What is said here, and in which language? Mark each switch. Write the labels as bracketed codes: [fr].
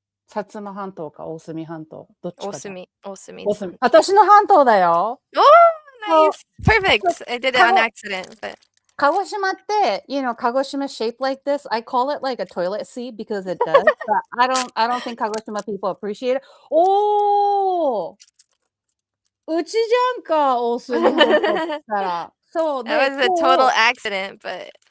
[ja] 薩摩半島か大隅半島どっちか。大隅。私の半島だよ。 [en] Oh, nice. Perfect. I did it on accident, but 鹿児島って、鹿児島 shaped like this. I call it like a toilet seat because it does. But I don't think 鹿児島 people appreciate it. [ja] おー、うちじゃんか、大隅半島って言ったら。そう [en] that [ja] で、 [en] was a total accident, but